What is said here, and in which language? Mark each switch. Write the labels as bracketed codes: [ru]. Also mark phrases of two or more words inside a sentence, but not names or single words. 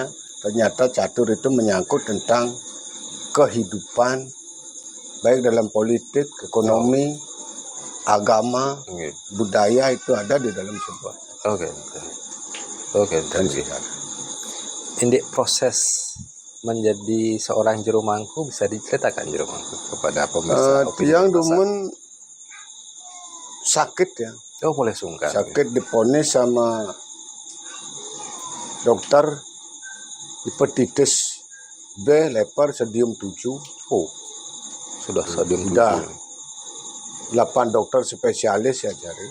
[id] Ternyata catur itu menyangkut tentang kehidupan, baik dalam politik, ekonomi, agama, budaya, itu ada di dalam sebuah. Oke. Ini proses menjadi seorang Jero Mangku bisa diceritakan Jero Mangku kepada pemirsa. [ban] Tiang dumun sakit ya. [id] Oh boleh sungkan. Sakit diponis sama dokter hepatitis B, leper, stadium 7. Oh sudah stadium 7. Sudah 8 dokter spesialis saya cari.